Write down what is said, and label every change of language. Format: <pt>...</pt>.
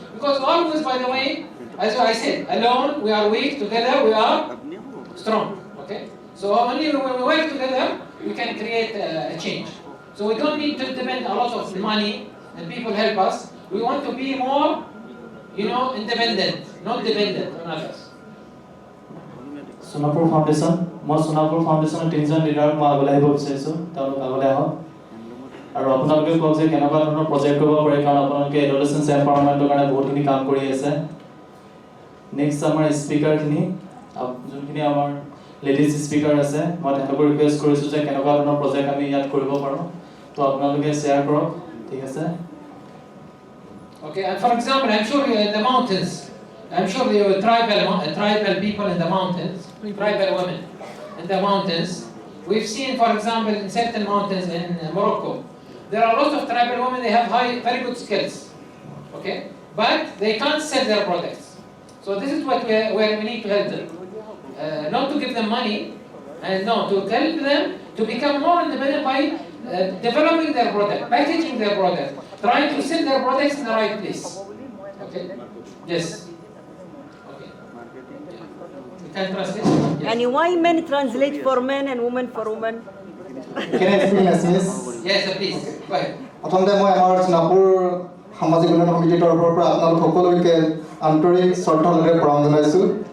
<en>Because always, by the way, as I said, alone we are weak, together we are strong. Okay? So only when we work together, we can create a change. So we don't need to depend a lot of money and people help us. We want to be more, independent, not dependent on others.</en> <as>Sonapur Foundation, মই Sonapur Foundation তিনজন leader মই আগলৈ আহিব বিচাৰিছো তেওঁলোক আগলৈ আহক আৰু আপোনালোকে কওক যে কেনেকুৱা ধৰণৰ প্ৰজেক্ট কৰিব পাৰে কাৰণ আপোনালোকে এডোলেসেন্স এম্পাৱাৰমেণ্টৰ কাৰণে বহুতখিনি কাম কৰি আছে নেক্সট আমাৰ স্পিকাৰখিনি যোনখিনি আমাৰ লেডিজ স্পিকাৰ আছে মই তেওঁলোকক ৰিকুৱেষ্ট কৰিছো যে কেনেকুৱা ধৰণৰ প্ৰজেক্ট আমি ইয়াত কৰিব পাৰো তো আপোনালোকে শ্বেয়াৰ কৰক ঠিক আছে</as> <en>Okay, and for example, I'm sure in the mountains, I'm sure there were tribal people in the mountains, tribal women in the mountains. We've seen, for example, in certain mountains in Morocco, there are lots of tribal women, they have very good skills, okay? But they can't sell their products. So this is where we need to help them. Not to give them money, and no, to help them to become more independent by developing their product, packaging their product, trying to sell their products in the right place. Okay? Yes. Okay. You can translate? Yes. And why men translate for men and women for women? Can I explain message? Yes, please. Go ahead.</en> <as>প্ৰথমতে মই আমাৰ সোণাপুৰ সামাজিক উন্নয়ন সমিতিৰ তৰফৰ পৰা আপোনালোক সকলোকে আন্তৰিক শ্ৰদ্ধা লৈ প্ৰণাম জনাইছোঁ</as>